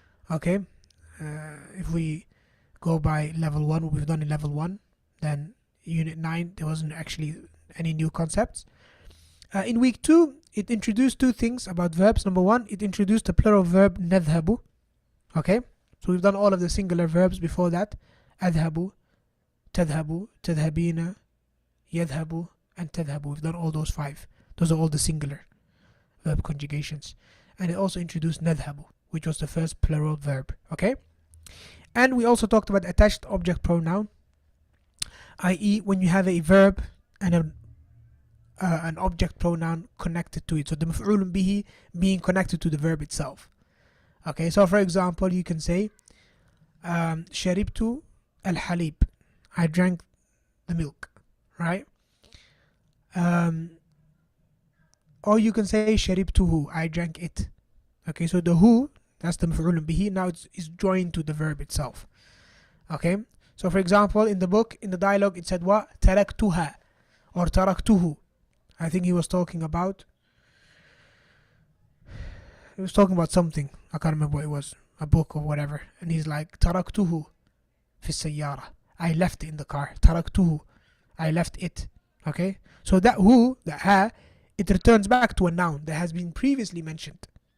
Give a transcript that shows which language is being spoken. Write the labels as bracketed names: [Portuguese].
[English] Okay, if we go by level 1, what we've done in level 1, then unit 9, there wasn't actually any new concepts. In week 2, it introduced two things about verbs. Number 1, it introduced the plural verb نذهب. Okay, so we've done all of the singular verbs before that. [Arabic] أذهب, تذهب, تذهبين, يذهب, and تذهب. [English] We've done all those 5. Those are all the singular verb conjugations. And it also introduced نذهب, which was the first plural verb. Okay, and we also talked about attached object pronoun, i.e. when you have a verb and an object pronoun connected to it. So the مفعول به being connected to the verb itself. Okay, so for example, you can say [Arabic] شربت الحليب. [English] I drank the milk, right? Or you can say [Arabic] شربته. [English] I drank it. Okay, so the who, that's the مفعول به, now it's joined to the verb itself. Okay, so for example, in the book, in the dialogue, it said what? [Arabic] تركتها or تركته. [English] I think he was talking about something. I can't remember what it was, a book or whatever. And he's like [Arabic] تركته في السيارة. [English] I left it in the car. [Arabic] تركته. [English] I left it. Okay, so that who, that ha, it returns back to a noun that has been previously mentioned.